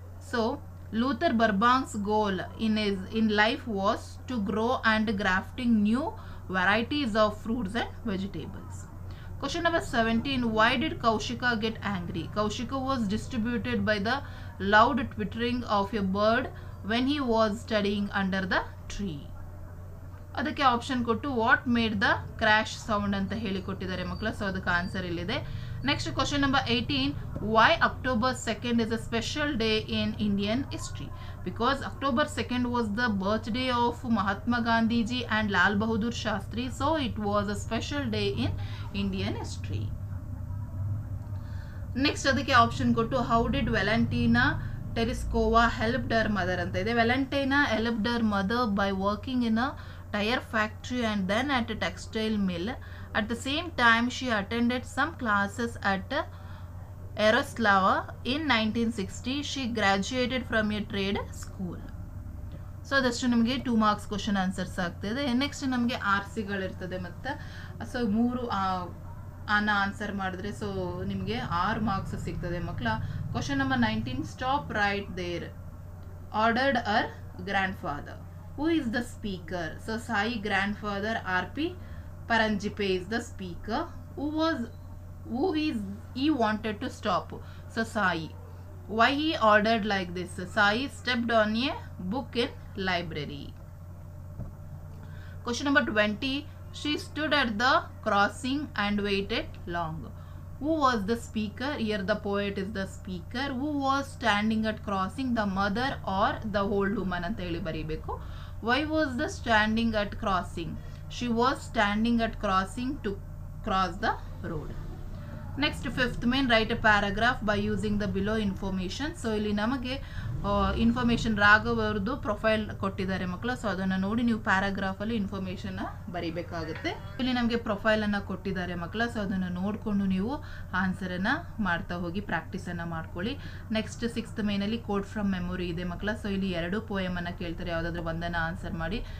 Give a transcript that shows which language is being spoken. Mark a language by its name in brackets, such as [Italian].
[English] So Luther Burbank's goal in life was to grow and grafting new varieties of fruits and vegetables. Question number 17, why did Kaushika get angry? Kaushika was distributed by the loud twittering of a bird when he was studying under the tree. [Kannada] ಅದಕ್ಕೆ option ಕೊಟ್ಟು [English] what made the crash sound [Kannada] ಅಂತ ಹೇಳಿ ಕೊಟ್ಟಿದ್ದಾರೆ ಮಕ್ಕಳ. So ಅದಕ್ಕೆ answer ಇಲ್ಲಿದೆ, [English] Next, question number 18. Why October 2nd is a special day in Indian history? Because October 2nd was the birthday of Mahatma Gandhi ji and Lal Bahadur Shastri, so it was a special day in Indian history. Next, [Kannada] ಅದಕ್ಕೆ option ಕೊಟ್ಟು [English] how did Valentina Tereshkova helped her mother [Kannada] ಅಂತ ಇದೆ. [English] Valentina helped her mother by working in a tire factory and then at a textile mill. At the same time, she attended some classes at Yaroslava. In 1960, she graduated from a trade school. [Kannada] So ಅದಷ್ಟು ನಮಗೆ 2 marks question answers ಆಗ್ತಾಯಿದೆ. Next ನಮಗೆ R ಸಿಗಳಿರ್ತದೆ ಮತ್ತು so 3 ಅನ್ನ answer ಮಾಡಿದ್ರೆ so ನಿಮಗೆ 6 marks ಸಿಗ್ತದೆ ಮಕ್ಕಳ. Question number 19. [English] Stop right there ordered her grandfather. Who is the speaker? So Sai grandfather R.P. Paranjipe is the speaker. Who is he wanted to stop? So Sai. Why he ordered like this? Sai stepped on a book in library. Question number 20. She stood at the crossing and waited long. Who was the speaker? Here the poet is the speaker. Who was standing at crossing? The mother or the old woman [Kannada] ಅಂತ ಹೇಳಿ ಬರೀಬೇಕು. [English] Why was the standing at crossing? She was standing at crossing to cross the road. Next, 5th main, write a paragraph by using the below information. [Kannada] So ಇಲ್ಲಿ ನಮಗೆ information Raghav ಅವ್ರದ್ದು profile ಕೊಟ್ಟಿದ್ದಾರೆ ಮಕ್ಕಳು. So ಅದನ್ನು ನೋಡಿ ನೀವು ಪ್ಯಾರಾಗ್ರಾಫಲ್ಲಿ ಇನ್ಫಾರ್ಮೇಷನ್ನ ಬರೀಬೇಕಾಗುತ್ತೆ. ಇಲ್ಲಿ ನಮಗೆ ಪ್ರೊಫೈಲನ್ನು ಕೊಟ್ಟಿದ್ದಾರೆ ಮಕ್ಕಳು. ಸೊ ಅದನ್ನು ನೋಡಿಕೊಂಡು ನೀವು ಆನ್ಸರನ್ನು ಮಾಡ್ತಾ ಹೋಗಿ ಪ್ರಾಕ್ಟೀಸನ್ನು ಮಾಡ್ಕೊಳ್ಳಿ. ನೆಕ್ಸ್ಟ್ 6th ಮೇನಲ್ಲಿ ಕೋಡ್ ಫ್ರಮ್ ಮೆಮೊರಿ ಇದೆ ಮಕ್ಕಳು. ಸೊ ಇಲ್ಲಿ 2 ಪೋಯಮನ್ನು ಕೇಳ್ತಾರೆ, ಯಾವುದಾದ್ರೂ ಒಂದನ್ನು ಆನ್ಸರ್ ಮಾಡಿ.